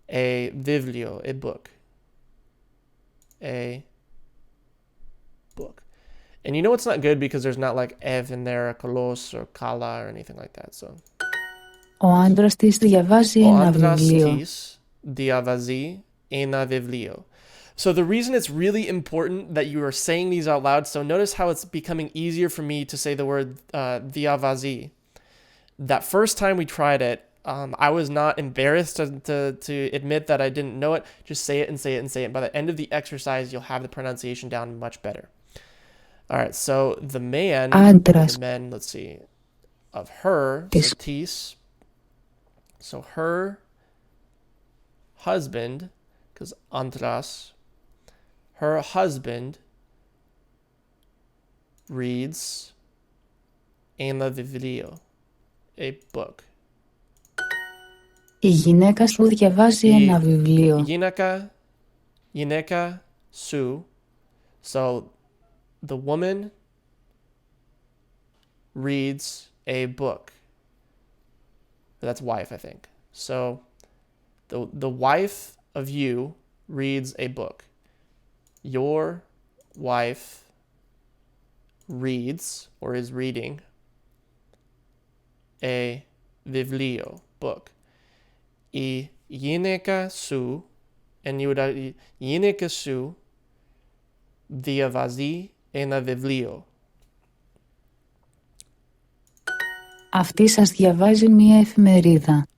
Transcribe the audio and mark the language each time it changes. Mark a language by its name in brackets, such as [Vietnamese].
[English] a βιβλίο, a book. A book. And you know it's not good because there's not like ev in there, kolos or kala or anything like that. So [Greek] Ο άντρας της διαβάζει ένα βιβλίο. Ο άντρας της διαβάζει ένα βιβλίο. [English] So the reason it's really important that you are saying these out loud, so notice how it's becoming easier for me to say the word διαβάζει. That first time we tried it, I was not embarrassed to admit that I didn't know it. Just say it and say it and say it. By the end of the exercise, you'll have the pronunciation down much better. All right, so the man, [Greek] Άντρας. [English] the men, let's see, of her, so tis. So her husband, because andras, her husband reads [Greek] ένα βιβλίο, [English] a book. [Greek] Η γυναίκα σου διαβάζει ένα βιβλίο. Γυναίκα σου. [English] So the woman reads a book. That's wife, I think. So the wife of you reads a book. Your wife reads or is reading a βιβλίο, book. [Greek] Η γυναίκα σου, [English] and you would [Greek] η γυναίκα σου διαβάζει ένα βιβλίο. Αυτή σας διαβάζει μία εφημερίδα.